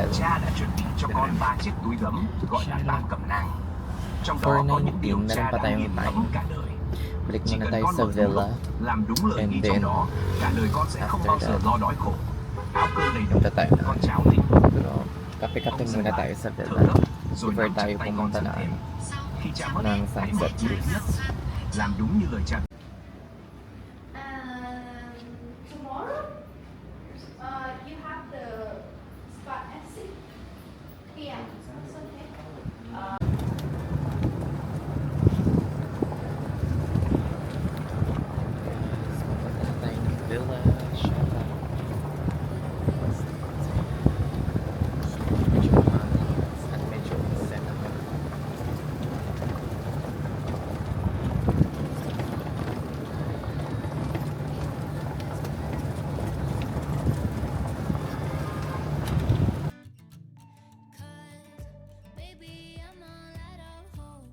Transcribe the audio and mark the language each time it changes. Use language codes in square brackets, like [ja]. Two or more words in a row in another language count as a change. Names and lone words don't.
[vi] Cha đã chuẩn bị cho con 3 chiếc túi gấm gọi là ba cẩm nang. Trong đó có những điều cha đã nghiền ngẫm cả đời. [tl] Balik [vi] Chỉ [tl] muna [vi] cần [tl] tayo [vi] con [tl] sa [vi] một [tl] villa. [vi] làm đúng lời [en] And [vi] ghi [en] then, [vi] trong đó, cả đời con sẽ không bao giờ lo đói khổ. Áo cơm đầy đủ, [tl] punta tayo na. [vi] con cháo thịt, [tl] Pero kape-kape muna tayo sa [vi] thở [tl] villa. [vi] gấp, rồi [en] Before [vi] nắm [tl] tayo [vi] chặt tay con [tl] pumunta [vi] dần [tl] na [vi] thêm. Khi cha mất, [tl] ng [vi] hãy mở [en] sunset [vi] chi tiết nhất, làm đúng như lời cha. [en] Tomorrow, you have the spot at 6 p.m. That's okay. [tl] Pupunta na tayo ng villa. Shala. Medyo mahangis at medyo ulan naman. [en] Baby, I'm all out of hope.